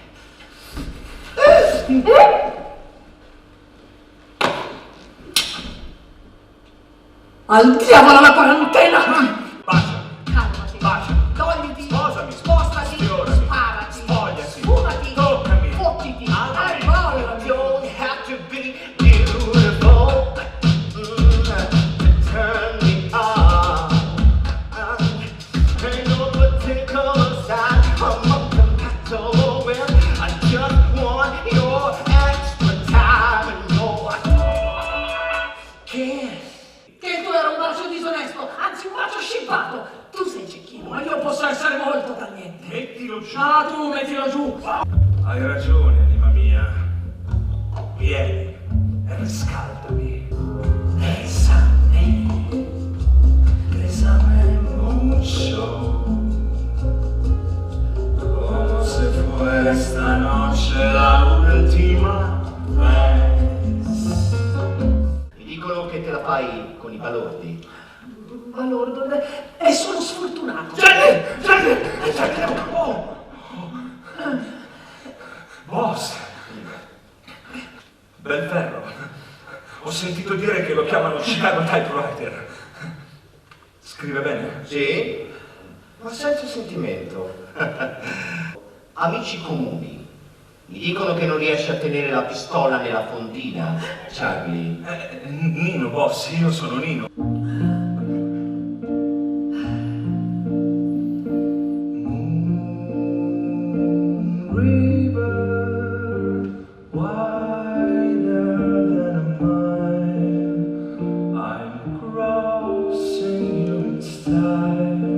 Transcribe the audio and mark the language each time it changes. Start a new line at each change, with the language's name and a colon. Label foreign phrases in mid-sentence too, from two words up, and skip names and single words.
Italian: Al diavolo la quarantena! Bacia, Calmati. bacia, Togliti. sposami, Spostati. sfiorami, Sparati. spogliati, Fumati. toccami, Fottiti. amami. Arrollami.
English: Don't have to be beautiful. Turn me on. Ain't no particular sign I'm compatible with. I just want your extra time and your kiss.
Italian: Che tu eri un braccio disonesto, anzi un braccio scippato. Tu sei cecchino, ma io posso essere molto tagliente. Mettilo giù. Ah, tu mettilo giù. Hai ragione, anima mia. Vieni e riscaldami.
Spanish: Bésame mucho. Como se fuera esta noche la última vez.
Italian: Mi dicono che te la fai con i balordi. Balordo, è solo sfortunato. Oh. Boss. Bel ferro. Ho sentito dire che lo chiamano Chicago Typewriter. Scrive bene? Sì? Ma senza sentimento. Amici comuni. Mi dicono che non riesci a tenere la pistola nella fondina, Charlie. Nino, boss, io sono Nino.
English: River, wider than a mile, I'm crossing you in style.